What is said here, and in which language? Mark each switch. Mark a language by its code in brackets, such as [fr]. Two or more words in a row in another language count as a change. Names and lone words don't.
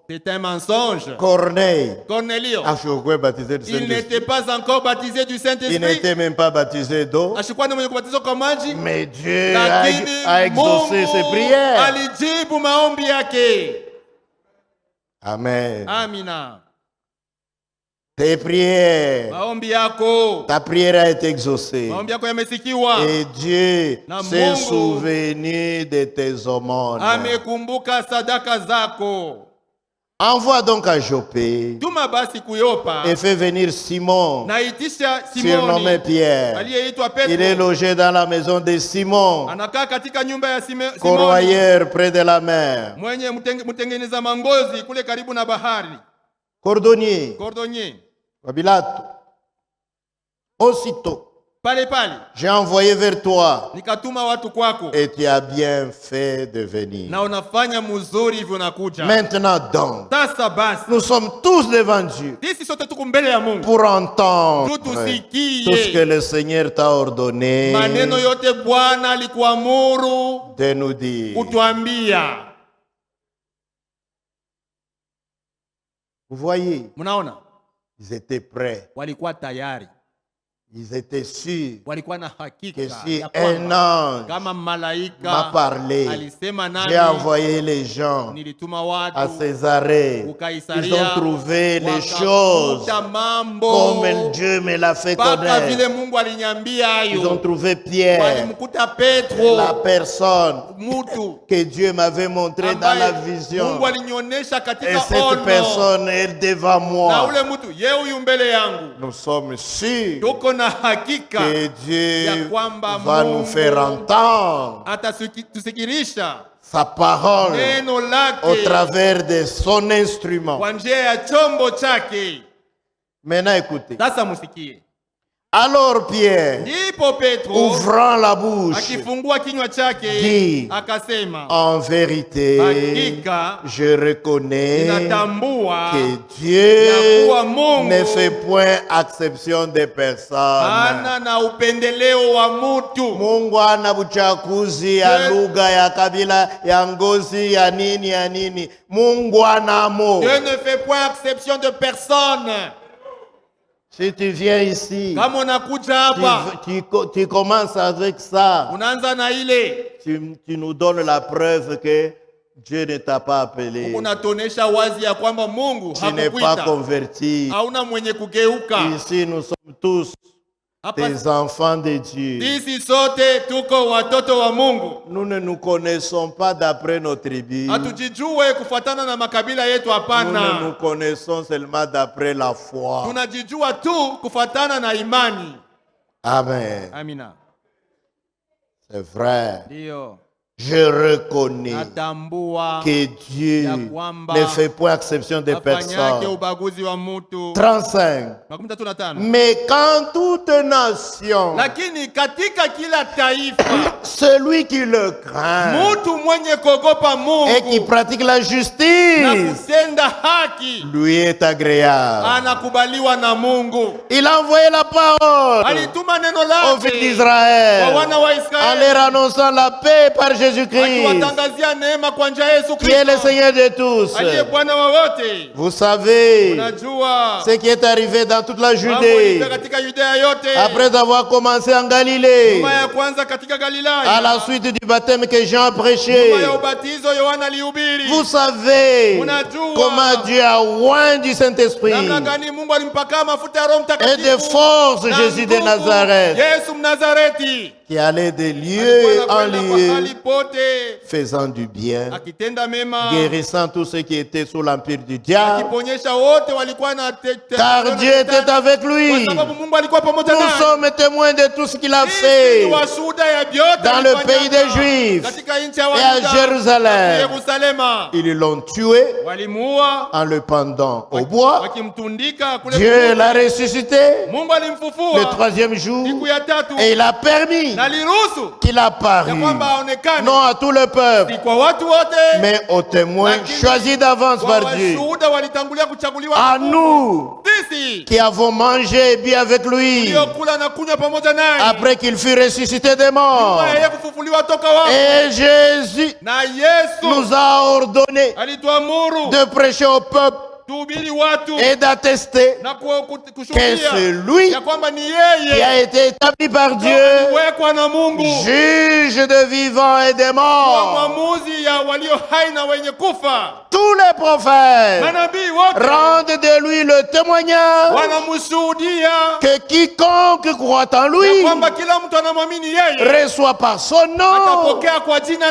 [fr] C'est un mensonge. Corneille Cornelio, a choisi baptisé du il Saint-Esprit. n'était pas encore baptisé du Il Saint-Esprit. n'était même pas baptisé d'eau. [sw] Ashikuwa ni mwenye kubatizwa kwa maji, [fr] Mais Dieu [sw] lakini [fr] a exaucé ses [sw] Mungu [fr] prières. [sw] alijibu maombi yake. [fr] Amen. [sw] Amina. [fr] Tes prières, [sw] Maombi yako, [fr] ta prière a été exaucée. [sw] maombi yako yamesikiwa. [fr] Et Dieu [sw] Na [fr] s'est [sw] Mungu [fr] souvenu de tes aumônes. [sw] amekumbuka sadaka zako. [fr] Envoie donc à Joppé [sw] Tuma basi kuyopa, [fr] et fais venir Simon, [sw] naitisha [fr] surnommé [sw] Simoni [fr] Pierre. [sw] aliyeitwa [fr] Il est [sw] Petro, [fr] logé dans la maison de Simon, [sw] anakaa katika nyumba ya Simoni [fr] corroyeur près de la mer, [sw] mwenye mtengeneza mangozi kule karibu na bahari, [fr] cordonnier, cordonnier. Babilato. Aussitôt, [sw] Pale pale [fr] j'ai envoyé vers toi [sw] nikatuma watu kwako, [fr] et tu as bien fait de venir. [sw] na unafanya mzuri hivyo nakuja. [fr] Maintenant donc, [sw] Sasa basi [fr] nous sommes tous devant Dieu [sw] sisi sote tuko mbele ya Mungu [fr] pour entendre [sw] tu [fr] tout ce [sw] tusikie [fr] que le Seigneur t'a ordonné [sw] maneno yote Bwana alikuamuru [fr] de nous dire. [sw] kutuambia. [fr] Vous voyez, [sw] Mnaona [fr] ils étaient prêts. [sw] walikuwa tayari. [fr] Ils étaient sûrs [sw] walikuwa na [fr] que [sw] hakika [fr] si [sw] ya [fr] un [sw] kwamba [fr] ange [sw] kama [fr] m'a [sw] malaika [fr] parlé, [sw] alisema [fr] j'ai [sw] nami, [fr] envoyé les gens [sw] nilituma [fr] à [sw] watu [fr] Césarée. Ils [sw] Ukaisaria, [fr] ont trouvé les [sw] wakakuta [fr] choses [sw] mambo [fr] comme Dieu me l'a fait [sw] mpaka [fr] connaître. [sw] vile Mungu aliniambia [fr] Ils ont [sw] hayo. [fr] trouvé Pierre, [sw] Walimkuta Petro, [fr] la personne [sw] mtu [fr] que Dieu m'avait montré dans la [sw] ambaye [fr] vision. [sw] Mungu alinionyesha [fr] Et [sw] katika [fr] cette [sw] ono, [fr] personne est devant [sw] na [fr] moi. [sw] ule mtu ye huyu mbele yangu. [fr] Nous sommes sûrs [sw] Tuko na hakika [fr] que Dieu [sw] ya kwamba [fr] va nous [sw] Mungu [fr] faire entendre [sw] atatusikirisha [fr] sa parole [sw] neno [fr] au [sw] lake [fr] travers de son instrument. [sw] kwa njia ya chombo chake. [fr] Maintenant, écoutez. [sw] Sasa musikie. [fr] Alors Pierre, [sw] Ndipo Petro [fr] ouvrant la bouche, [sw] akifungua kinywa chake [fr] dit, [sw] akasema, [fr] en vérité, [sw] hakika [fr] je reconnais [sw] ninatambua [fr] que Dieu [sw] ya kuwa Mungu [fr] ne fait point acception des personnes. [sw] hana na upendeleo wa mutu. Mungu hana uchaguzi ya lugha, ya kabila, ya ngozi, ya nini. Mungu ana amour. [fr] Dieu ne fait point exception de personne. Si tu viens ici, [sw] Kama unakuja hapa [fr] tu commences avec ça. [sw] unaanza na ile, [fr] Tu nous donnes la preuve que Dieu ne t'a pas appelé. [sw] unatonesha wazi ya kwamba Mungu [fr] Tu n'es pas [sw] hakukuita, [fr] converti. [sw] hauna mwenye kugeuka. [fr] Ici, nous sommes tous [sw] Hapa [fr] des enfants de Dieu. [sw] sisi sote tuko watoto wa Mungu. [fr] Nous ne nous connaissons pas d'après nos tribus. [sw] Hatujijue kufuatana na makabila yetu, [fr] Nous ne [sw] hapana. [fr] nous connaissons seulement d'après la foi. [sw] Tunajijua tu kufuatana na imani. [fr] Amen. [sw] Amina. [fr] C'est vrai. [sw] Ndio. [fr] Je reconnais [sw] Natambua [fr] que Dieu [sw] ya kwamba [fr] ne fait point exception des [sw] afanyake [fr] personnes. [sw] ubaguzi wa mutu. [fr] 35. [sw] 35. [fr] Mais quand toute nation, [sw] Lakini katika kila taifa [fr] celui qui le craint [sw] mutu mwenye kuogopa [fr] et qui [sw] Mungu [fr] pratique la [sw] na [fr] justice, [sw] kutenda haki [fr] lui est agréable. [sw] anakubaliwa na Mungu. [fr] Il a envoyé la parole [sw] Alituma neno [fr] aux fils [sw] lake [fr] d'Israël [sw] kwa wana wa [fr] en [sw] Israeli [fr] leur annonçant la paix par Jésus-Christ, [sw] akiwatangazia neema kwa njia ya Yesu [fr] qui est le [sw] Kristo [fr] Seigneur de tous. [sw] aliye Bwana wa wote. [fr] Vous savez [sw] Unajua [fr] ce qui est arrivé dans toute la [sw] mambo [fr] Judée [sw] ilifika katika Yudea yote, [fr] après avoir commencé en Galilée, [sw] nyuma ya kwanza katika [fr] à [sw] Galilaya, [fr] la suite du baptême que Jean a [sw] nyuma [fr] prêché. [sw] ya ubatizo Yohana alihubiri. [fr] Vous savez [sw] Unajua [fr] comment Dieu a oint du Saint-Esprit [sw] namna gani Mungu alimpaka mafuta ya Roho [fr] et [sw] Mtakatifu [fr] de force [sw] na [fr] Jésus de [sw] nguvu [fr] Nazareth, [sw] Yesu Mnazareti [fr] qui allait de lieu [sw] alikuwa [fr] en [sw] anakwenda [fr] lieu, [sw] pahali pote [fr] faisant du bien, [sw] akitenda mema, [fr] guérissant tous ceux qui étaient sous l'empire du diable, [sw] akiponyesha wote walikuwa na [fr] car Dieu était avec lui. [sw] kwa sababu Mungu alikuwa pamoja [fr] Nous [sw] naye. [fr] sommes témoins de tout ce qu'il a [sw] Sisi [fr] fait [sw] ni washuhuda ya vyote [fr] dans le [sw] alifanyaka [fr] pays des Juifs [sw] katika nchi ya [fr] et à [sw] Wayuda, [fr] Jérusalem. [sw] Yerusalema. [fr] Ils l'ont tué [sw] Walimuua [fr] en le pendant au bois. [sw] wakimtundika kule [fr] Dieu [sw] kuburi. [fr] l'a ressuscité [sw] Mungu [fr] le [sw] alimfufua [fr] troisième jour [sw] siku ya tatu [fr] et il a permis [sw] na aliruhusu [fr] qu'il [sw] ya [fr] apparût, [sw] kwamba aonekane [fr] non à tout le peuple, [sw] si kwa watu wote, [fr] mais aux témoins [sw] lakini [fr] choisis d'avance [sw] kwa [fr] par Dieu. [sw] washuhuda walitangulia kuchaguliwa [fr] À [sw] na Mungu. [fr] nous [sw] Sisi [fr] qui avons mangé et bu avec lui [sw] tuliokula na kunywa pamoja naye [fr] après qu'il fut ressuscité des morts. [sw] baada ya yeye kufufuliwa toka wafu, [fr] Et Jésus [sw] na Yesu [fr] nous a ordonné [sw] alituamuru [fr] de prêcher au peuple [sw] tuhubiri watu [fr] et d'attester [sw] na [fr] que [sw] kushuhudia [fr] c'est lui [sw] ya kwamba ni [fr] qui [sw] yeye [fr] a été établi par Dieu, [sw] aliwekwa na Mungu [fr] juge de vivants et des [sw] kwa [fr] morts. [sw] mwamuzi ya walio hai na wenye kufa. [fr] Tous les prophètes [sw] Manabii wote [fr] rendent de lui le témoignage [sw] wanamshuhudia [fr] que quiconque croit en [sw] ya [fr] lui [sw] kwamba kila mtu anamwamini yeye [fr] reçoit par son nom [sw] atapokea kwa jina